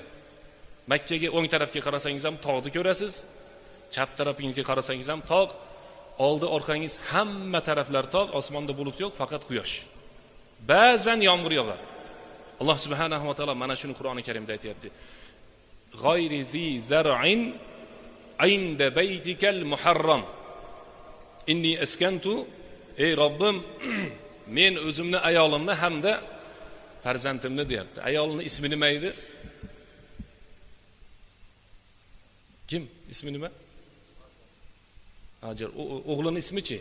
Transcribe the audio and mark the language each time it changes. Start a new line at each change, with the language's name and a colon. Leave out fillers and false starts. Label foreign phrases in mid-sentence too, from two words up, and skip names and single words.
Uzbek: Makkaga o'ng tarafga qarasangiz ham tog'ni ko'rasiz. Chap tarafingizga qarasangiz ham tog', oldi orqangiz hamma taraflar tog', osmonda bulut yo'q, faqat quyosh. Ba'zan yomg'ir yog'adi. Alloh
Arabic: سبحانه وتعالى
Uzbek: mana shuni Qur'oni Karimda aytayapti.
Arabic: غير ذي زرع عند بيتك المحرم. إني أسكنت,
Uzbek: ey Robbim, men o'zimni, ayolimni hamda farzandimni deyapti. Ayolning ismi nima edi? Kim? İsmi nima? Hajar. O'g'lining ismi-chi?